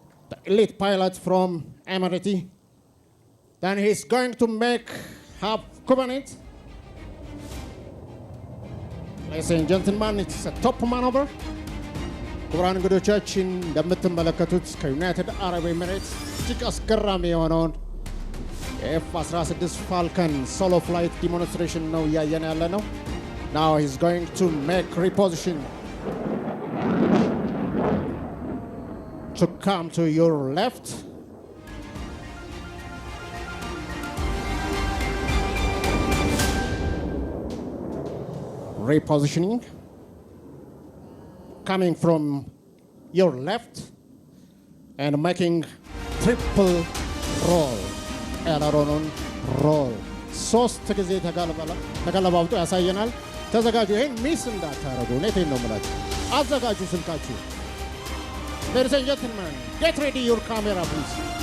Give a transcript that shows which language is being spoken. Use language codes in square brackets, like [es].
[en] The elite pilot from Amhara. Then he's going to make half Kubernetes. Ladies and gentlemen, it's a top maneuver. [am] ክቡራን እንግዶቻችን እንደምትመለከቱት ከዩናይትድ አረብ ኤሚሬትስ እጅግ አስገራሚ የሆነውን የኤፍ-16 ፋልከን ሶሎ ፍላይት ዲሞንስትሬሽን ነው እያየን ያለ ነው። [en] Now he's going to make reposition to come to your left. Repositioning. Coming from your left and making triple roll. Aileron roll. [am] ሶስት ጊዜ ተገለባብጦ ያሳየናል። ተዘጋጁ። ይሄን ሚስ እንዳታረጉ። እውነቴን ነው የምላችሁ። አዘጋጁ ስልካችሁ። [en] Ladies and gentlemen, get ready your camera please.